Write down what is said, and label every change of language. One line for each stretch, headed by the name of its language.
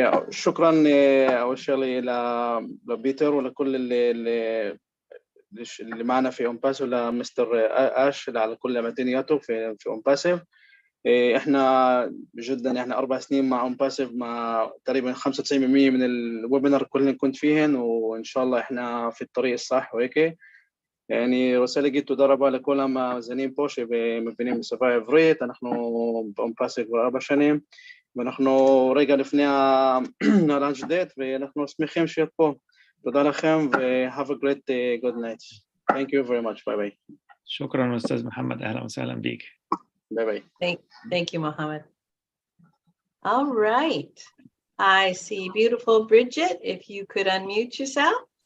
Arabic: شكرا أول شيء لبيتر ولكل اللي معنا في OnPassive، لمستر آش على كل متنياته في OnPassive. احنا جدا 4 سنين مع OnPassive، مع تقريبا 95% من الويبينار كلنا كنت فيهن، وان شاء الله احنا في الطريق الصح وهيك. يعني رسالة جيت تدربها لكل
Hebrew: המאזינים פה שמבינים בשפה העברית. אנחנו ב-OnPassive כבר 4 שנים, ואנחנו רגע לפני הלאנץ' דייט, ואנחנו שמחים להיות פה. תודה לכם,
English: ו-have a great good night. Thank you very much. Bye bye.
Arabic: شكرا أستاذ محمد. أهلا وسهلا بيك.
English: Bye bye. Thank you, Mohammed. All right. I see beautiful Bridget. If you could unmute yourself.